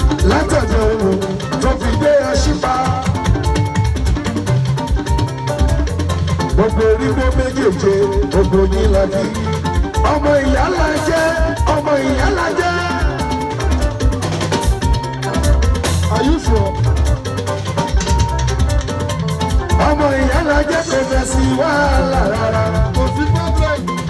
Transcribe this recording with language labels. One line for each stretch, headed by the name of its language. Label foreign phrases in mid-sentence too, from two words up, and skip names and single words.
Yoruba: Látọ̀dẹ̀ Òwú tó fi dé Aṣípa. Gbogbo orígbó méjèèje, gbogbo yín la kí. Ọmọ ìyá la jẹ́, ọmọ ìyá la jẹ́.
English: Are you sure?
Yoruba: Ọmọ ìyá la jẹ́, kò fẹ́ sí wàhálà rárá. Kò sí problem.